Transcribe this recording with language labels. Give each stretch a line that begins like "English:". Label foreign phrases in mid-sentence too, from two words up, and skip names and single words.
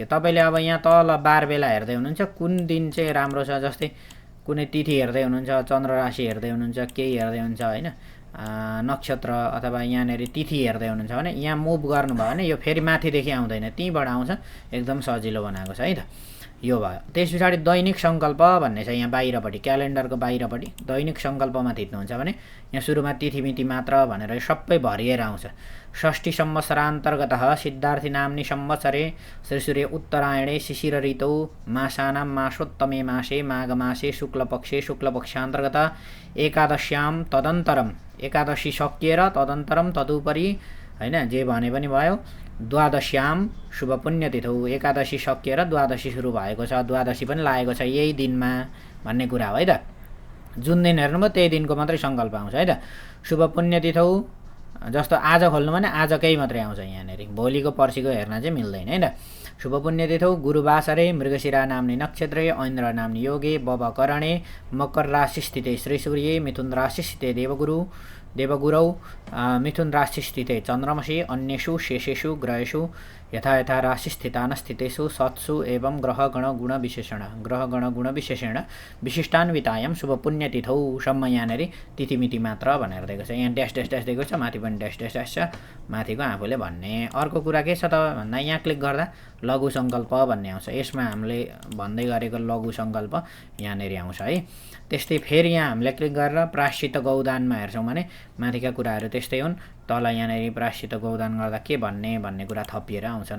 Nepali: तपाईँले अब यहाँ तल बार बेला हेर्दै हुनुहुन्छ कुन दिन चाहिँ राम्रो छ, जस्तै कुनै तिथि हेर्दै हुनुहुन्छ, चन्द्र राशि हेर्दै हुनुहुन्छ, केही हेर्दै हुन्छ होइन, नक्षत्र अथवा यहाँनिर तिथि हेर्दै हुनुहुन्छ भने यहाँ मुभ गर्नुभयो भने यो फेरि माथिदेखि आउँदैन, त्यहीँबाट आउँछ। एकदम सजिलो बनाएको छ है त। यो भयो। त्यस पछाडि दैनिक सङ्कल्प भन्ने छ यहाँ बाहिरपट्टि, क्यालेन्डरको बाहिरपट्टि दैनिक सङ्कल्पमा थिच्नुहुन्छ भने यहाँ सुरुमा तिथिमिति मात्र भनेर सबै भरिएर आउँछ।
Sanskrit: षष्ठी संवत्सरान्तर्गतः सिद्धार्थी नाम्नी संवत्सरे श्रीसूर्य उत्तरायणे शिशिर ऋतौ मासानां मासोत्तमे मासे माघ मासे शुक्लपक्षे शुक्लपक्षान्तर्गत एकादश्यां तदन्तरम,
Nepali: एकादशी सकिएर
Sanskrit: तदन्तरम तदुपरि
Nepali: होइन जे भने पनि भयो।
Sanskrit: द्वादश्याम शुभ पुण्यतिथौ,
Nepali: एकादशी सकिएर द्वादशी सुरु भएको छ, द्वादशी पनि लागेको छ यही दिनमा भन्ने कुरा हो है त। जुन दिन हेर्नुभयो त्यही दिनको मात्रै सङ्कल्प आउँछ है त।
Sanskrit: शुभ पुण्यतिथौ
Nepali: जस्तो आज खोल्नु भने आजकै मात्रै आउँछ यहाँनिर, भोलिको पर्सिको हेर्न चाहिँ मिल्दैन है त।
Sanskrit: शुभ पुण्यतिथौ गुरुवासरे मृगशिरा नाम्नी नक्षत्रे ऐन्द्र नाम्नी योगे बवकरणे मकर राशि स्थिते श्रीसूर्ये मिथुन राशि स्थिते देवगुरौ मिथुन राशि स्थिते चन्द्रमसि अन्येषु शेषेषु ग्रहेषु यथा यथा राशि स्थितानस्थितेषु सत्सु एवं ग्रहगण गुण विशेषेण विशिष्टान्वितायां शुभ पुण्यतिथौ
Nepali: सम्म यहाँनिर तिथिमिति मात्र भनेर दिएको छ। यहाँ ड्यास ड्यास ड्यास दिएको छ, माथि पनि ड्यास ड्यास ड्यास छ, माथिको आफूले भन्ने। अर्को कुरा के छ त भन्दा यहाँ क्लिक गर्दा लघु सङ्कल्प भन्ने आउँछ। यसमा हामीले भन्दै गरेको लघु सङ्कल्प यहाँनिर आउँछ है। त्यस्तै फेरि यहाँ हामीले क्लिक गरेर प्रायश्चित गौदानमा हेर्छौँ भने माथिका कुराहरू त्यस्तै हुन्, तल यहाँनिर प्रायश्चित गौदान गर्दा के भन्ने कुरा थपिएर आउँछन्।